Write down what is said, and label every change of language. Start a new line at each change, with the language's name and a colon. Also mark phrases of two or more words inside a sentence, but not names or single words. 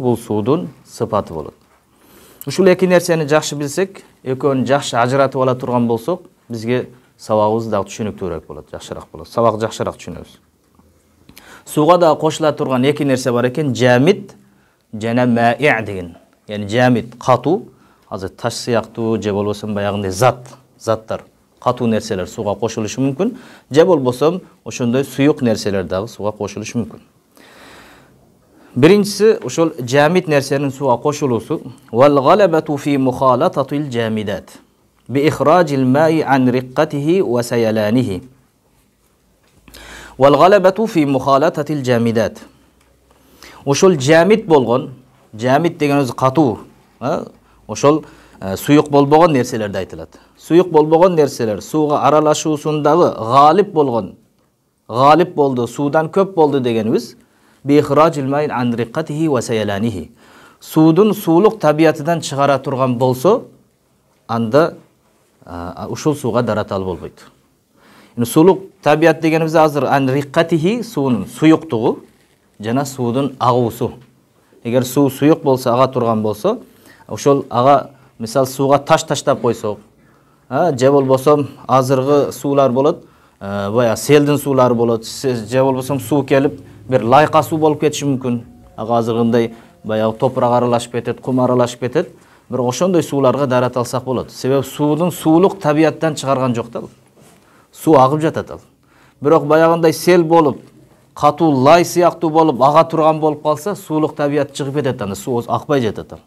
Kyrgyz: Бул суудун сыпаты болот. Ушул эки нерсени жакшы билсек, экөөнү жакшы ажыратып ала турган болсок, бизге сабагыбыз дагы түшүнүктүүрөөк болот, жакшыраак болот. Сабак жакшыраак түшүнөбүз. Сууга да кошула турган эки нерсе бар экен, жамид жана ма'i деген. Yani jamid катуу, азыр таш сыяктуу же болбосо баягындай заттар, катуу нерселер сууга кошулушу мүмкүн, же болбосо ошондой суюк нерселер дагы сууга кошулушу мүмкүн. Биринчиси ушул жамид нерсенин сууга кошулуусу
Arabic: والغلبة في مخالطة الجامدات بإخراج الماء عن رقته وسيلانه. والغلبة في مخالطة الجامدات.
Kyrgyz: Ушул жамид болгон, жамид деген өзү катуу, ошол суюк болбогон нерселерде айтылат. Суюк болбогон нерселер сууга аралашуусундагы галип болду, суудан көп болду дегенибиз
Arabic: بإخراج الماء عن رقته وسيلانه.
Kyrgyz: Суудун суулук табиатыдан чыгара турган болсо, анда ушул сууга дарат ал болбойт. Яни суулук табият дегенибиз азыр
Arabic: عن رقته
Kyrgyz: суунун суюктугу жана суудун агуусу. Эгер суу суюк болсо, ага турган болсо, ошол ага мисал сууга таш таштап койсок, же болбосо азыркы суулар болот, бая селдин суулары болот, же болбосо суу келип бир лайка суу болуп кетиши мүмкүн. Ага азыркындай баягы топурак аралашып кетет, кум аралашып кетет. Бирок ошондой сууларга дарат алсак болот. Себеби суудун суулук табиаттан чыгарган жок да. Суу агып жатат ал. Бирок баягындай сел болуп, катуу лай сыяктуу болуп, ага турган болуп калса, суулук табият чыгып кетет анда, суу акпай жатат ал.